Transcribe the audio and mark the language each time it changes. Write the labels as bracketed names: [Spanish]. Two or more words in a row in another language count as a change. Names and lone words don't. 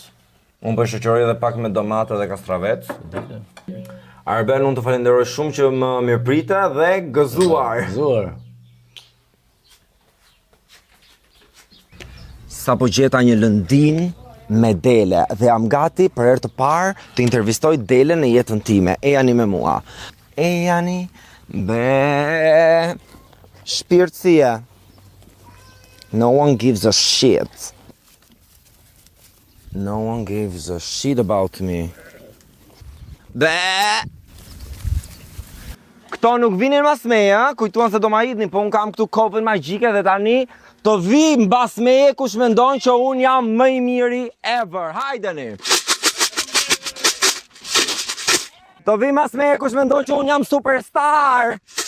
[Albanian] Unë po shoqëroj edhe pak me domate dhe kastravec. Arben, unë të falenderoj shumë që më mirëprite dhe gëzuar. Zuar. Sa po gjeta një lëndin me Dele dhe jam gati për herë të parë të intervistoj Dele në jetën time. Ejani me mua. Ejani be shpirtësia. [English] No one gives a shit. No one gives a shit about me. Be. [Albanian] Këto nuk vinin mas meje, kujtuan se do ma hidni, po unë kam këtu kopën magjike dhe tani të vi mbas meje kush mendon që unë jam më i miri ever. Hajdeni! Të vi mbas meje kush mendon që unë jam superstar!